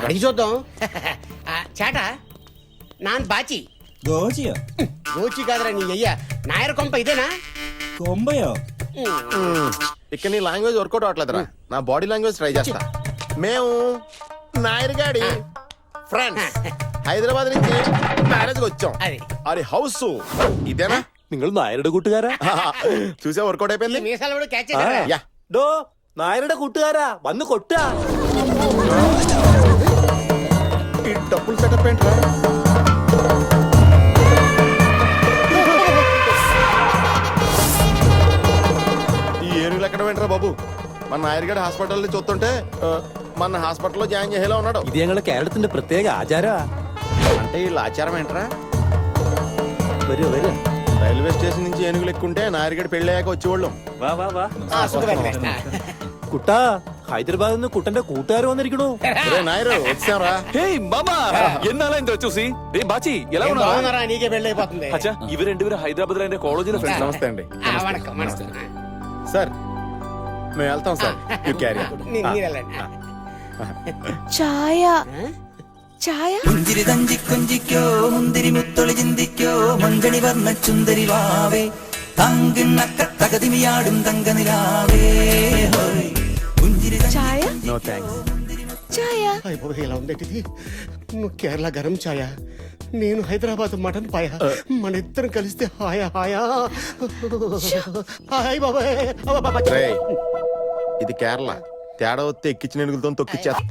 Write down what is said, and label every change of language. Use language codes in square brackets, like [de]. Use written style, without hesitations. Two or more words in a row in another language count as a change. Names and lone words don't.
[te] అడిగి చూద్దాం. చేట నాన్ బాచి గోచి కాదురా నీ అయ్యా. నాయర్ కొంప ఇదేనా? ఇక్కడ నీ [en] language workout [te] అవట్లేదురా. నా [en] body language try [te] చేస్తా. మేము నాయర్గాడి ఫ్రెండ్స్ హైదరాబాద్ నుంచి మ్యారేజ్ వచ్చాం. అది అది హౌస్ ఇదేనా? [ml] നിങ്ങൾ നായരുടെ കൂട്ടുകാരാ? [te] చూసే వర్కౌట్ అయిపోయింది. మీసాలు కూడా క్యాచ్ చేశారా? యా [ml] ഡോ നായരുടെ കൂട്ടുകാരാ, വന്ന് കൊട്ടാ. [te] ఈ డబ్బులు సెటప్ ఏంట్రా? ఈ ఏనుగులు ఎక్కడ ఏంట్రా బాబు? మన నాయర్గడ్ హాస్పిటల్ చూస్తుంటే మన హాస్పిటల్లో జాయిన్ చేసేలా ఉన్నాడు. [ml] ഇത് ഞങ്ങളുടെ കേരളത്തിന്റെ പ്രത്യേക ആചാരാ. [te] అంటే వీళ్ళ ఆచారం ఏంట్రా? [ml] വരൂ വരൂ. [te] రైల్వే స్టేషన్ నుంచి ఏనుగులు ఎక్కుంటే నాయర్గడ్ పెళ్ళయ్యాక వచ్చేవాళ్ళం. [ml] വാ വാ വാ. [te] కుట్టా [ml] ഹൈദരാബാദിൽ നിന്ന് കുട്ടന്റെ കൂട്ടുകാർ വന്നിരിക്കണു. [te] నాయరు వచ్చారా? హేయ్ మామా ఎన్నాళ్ళ ఇంత చూసి రే బాచి ఎలా ఉన్నారు బాగున్నారా? నీకే పెళ్ళి అయిపోతుంది. అచ్చా ఇవి రెండు హైదరాబాద్ లో కాలేజీలో ఫ్రెండ్స్ నమస్తే అండి. వణకం. సార్ మేము వెళ్తాం సార్. [en] you carry. [te] ఛాయ ఛాయ [ml] പുഞ്ചിരി തഞ്ചിക്കൊഞ്ചിക്കോ മുന്തിരി മുത്തൊളി ചിന്തിക്കോ മഞ്ചണി വർണ്ണ ചുന്ദരി വാവേ തങ്കിണ്ണക്ക തകതിമിയാടും തങ്കനിലാവേ ഹോയ് പുഞ്ചിരി [te] ఛాయ [en] No thanks. [te] ఛాయ అయిపోయి ఇలా ఉందేటిది. నువ్వు కేరళ గరం ఛాయ, నేను హైదరాబాద్ మటన్ పాయ. మన ఇద్దరం కలిస్తే హాయా హాయా హాయ్ బాబాయ్. రేయ్, ఇది కేరళ. తేడా వస్తే ఎక్కించిన ఏనుగులతో తొక్కిచ్చేస్తా.